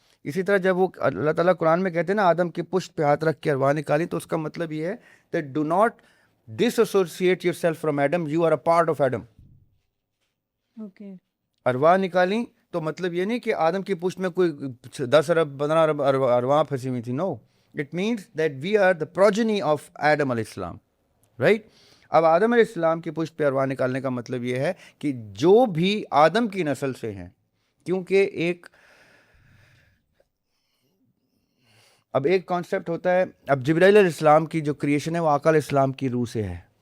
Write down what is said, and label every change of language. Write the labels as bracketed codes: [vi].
[ur] اسی طرح جب وہ اللہ تعالیٰ قرآن میں کہتے ہیں نا آدم کی پشت پہ ہاتھ رکھ کے ارواح نکالی، تو اس کا مطلب یہ ہے [en] that do not disassociate yourself from Adam, you are a part of Adam. Okay, [ur] ارواح نکالی تو مطلب یہ نہیں کہ آدم کی پشت میں کوئی 10 ارب 15 ارب ارواح پھنسی ہوئی تھی. [en] No, it means that we are the progeny of Adam علیہ السلام، right. [ur] اب آدم علیہ السلام کی پشت پہ ارواح نکالنے کا مطلب یہ ہے کہ جو بھی آدم کی نسل سے ہیں، کیونکہ اب ایک کانسیپٹ ہوتا ہے. اب جبرائیل علیہ السلام کی جو کریشن ہے وہ آقا علیہ السلام کی روح سے ہے.